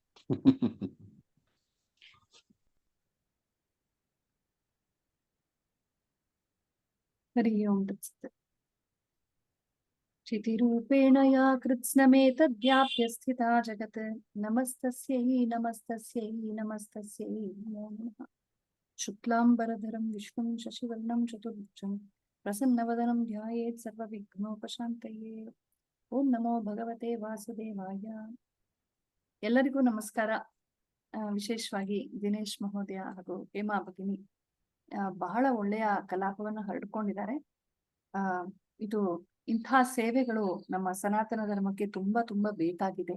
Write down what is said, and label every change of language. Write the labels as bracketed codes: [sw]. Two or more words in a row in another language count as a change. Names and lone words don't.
[sa] ಹರಿ ಓಂ ತತ್ಸತ್. ಚಿತಿರೂಪೇಣ ಯಾ ಕೃತ್ಸ್ನಮೇತದ್ವ್ಯಾಪ್ಯ ಸ್ಥಿತಾ ಜಗತ್ ನಮಸ್ತಸ್ಯೈ ನಮಸ್ತಸ್ಯೈ ನಮಸ್ತಸ್ಯೈ ನಮೋ ನಮಃ. ಶುಕ್ಲಾಂಬರಧರಂ ವಿಷ್ಣುಂ ಶಶಿವರ್ಣಂ ಚತುರ್ಭುಜಂ ಪ್ರಸನ್ನವದನಂ ಧ್ಯಾಯೇತ್ ಸರ್ವವಿಘ್ನೋಪಶಾಂತಯೇ. ಓಂ ನಮೋ ಭಗವತೆ ವಾಸುದೇವಾಯ. [kn] ಎಲ್ಲರಿಗೂ ನಮಸ್ಕಾರ. ವಿಶೇಷವಾಗಿ ದಿನೇಶ್ ಮಹೋದಯ ಹಾಗೂ ಹೇಮಾ ಭಗಿನಿ ಬಹಳ ಒಳ್ಳೆಯ ಕಲಾಪವನ್ನ ಹರಡ್ಕೊಂಡಿದ್ದಾರೆ. ಇದು ಇಂಥ ಸೇವೆಗಳು ನಮ್ಮ ಸನಾತನ ಧರ್ಮಕ್ಕೆ ತುಂಬಾ ತುಂಬಾ ಬೇಕಾಗಿದೆ.